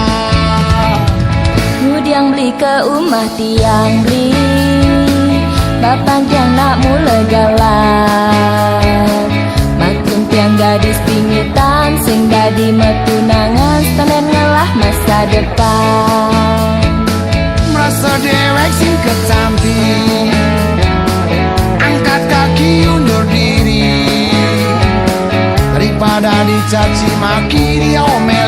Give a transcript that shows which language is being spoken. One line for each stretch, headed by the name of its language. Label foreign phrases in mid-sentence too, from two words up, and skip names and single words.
Balinese: Ngudiang beli ke umah tiang beli bapak tiang nak mula galan makin tiang gadis pingitan sing dadi metunangan standen ngelah
Indonesian: masa depan merasa
Balinese: dewek sing ketampi
Indonesian: angkat kaki undur diri daripada dicaci maki dia